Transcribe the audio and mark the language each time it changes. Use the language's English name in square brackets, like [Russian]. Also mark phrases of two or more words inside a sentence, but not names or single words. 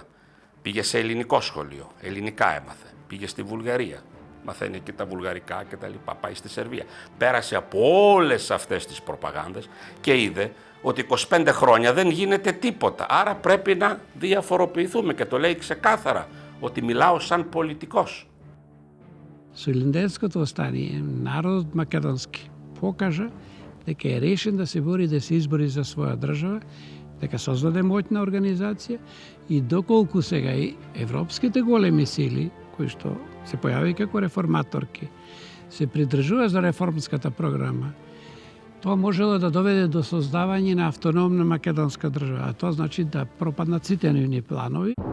[Greek] Πήγε σε ελληνικό σχολείο, ελληνικά έμαθε. Πήγε στη Βουλγαρία, μαθαίνει εκεί τα βουλγαρικά και τα λοιπά. Πάει στη Σερβία. Πέρασε από όλες αυτές τις προπαγάνδες και είδε ότι 25 χρόνια δεν γίνεται τίποτα. Άρα πρέπει να διαφοροποιηθούμε και το λέει ξεκάθαρα ότι μιλάω σαν πολιτικός. [Macedonian] Со Илинденското остание народот македонски покажа дека е решен да се бори, да се избори за своја држава, дека создаде моќна организација и доколку сега и европските големи сили, кои што се појави како реформаторки, се придржува за реформската програма, тоа можело да доведе до создавање на автономна македонска држава, а тоа значи да пропаднат сите нивни планови.